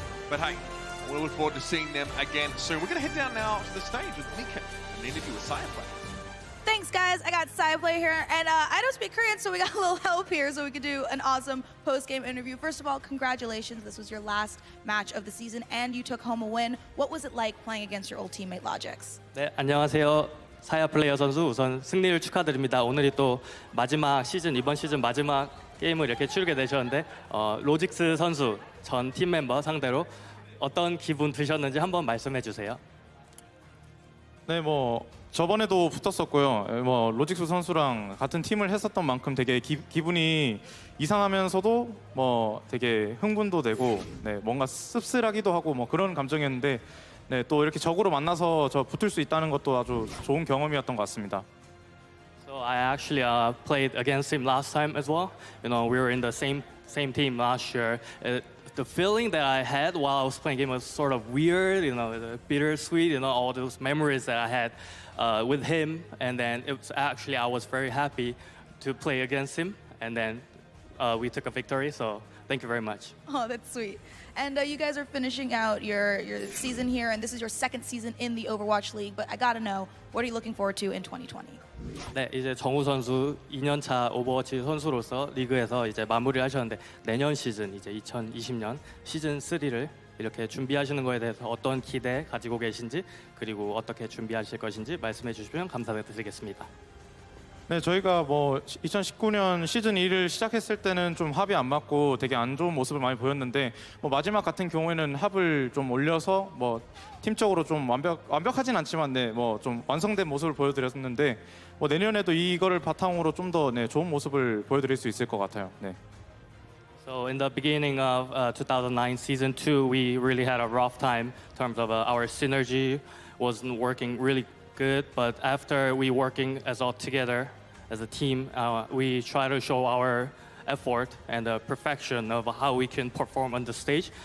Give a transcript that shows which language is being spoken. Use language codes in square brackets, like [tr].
[en] But hey, we'll look forward to seeing them again soon. We're going to head down now to the stage with Mika and the interview with Saya Play. Thanks, guys. I got Saya Play here, and I don't speak Korean, so we got a little help here so we could do an awesome post-game interview. First of all, congratulations. This was your last match of the season, and you took home a win. What was it like playing against your old teammate, Logix? [ko] 네, 안녕하세요. 사야 플레이어 선수 우선 승리를 축하드립니다. 오늘이 또 마지막 시즌, 이번 시즌 마지막 게임을 이렇게 치르게 되셨는데 로직스 선수 전 팀 멤버 상대로 어떤 기분 드셨는지 한번 말씀해 주세요. 네, 저번에도 붙었었고요. 로직스 선수랑 같은 팀을 했었던 만큼 되게 기분이 이상하면서도 되게 흥분도 되고 뭔가 씁쓸하기도 하고 그런 감정이었는데 또 이렇게 적으로 만나서 붙을 수 있다는 것도 아주 좋은 경험이었던 것 같습니다. [en] So I actually played against him last time as well. We were in the same team last year. The feeling that I had while I was playing game was sort of weird, bittersweet, all those memories that I had with him. And then it was actually, I was very happy to play against him. And then we took a victory, so thank you very much. Oh, that's sweet. And you guys are finishing out your season here, and this is your second season in the Overwatch League. But I gotta know, what are you looking forward to in 2020? [ko] 네, 이제 정우 선수 2년차 오버워치 선수로서 리그에서 이제 마무리를 하셨는데 내년 시즌 이제 2020년 시즌 3를 이렇게 준비하시는 거에 대해서 어떤 기대 가지고 계신지 그리고 어떻게 준비하실 것인지 말씀해 주시면 감사드리겠습니다. 네, 저희가 뭐 2019년 시즌 2를 시작했을 때는 좀 합이 안 맞고 되게 안 좋은 모습을 많이 보였는데 뭐 마지막 같은 경우에는 합을 좀 올려서 뭐 팀적으로 좀 완벽하진 않지만 네, 뭐 좀 완성된 모습을 보여드렸는데 뭐 내년에도 이거를 바탕으로 좀 더 네, 좋은 모습을 보여드릴 수 있을 것 같아요. 네. [en] So in the beginning of 2009 season 2, we really had a rough time in terms of our synergy wasn't working really good. But after we working as all together as a team, we try to show our effort and the perfection of how we can perform on the stage.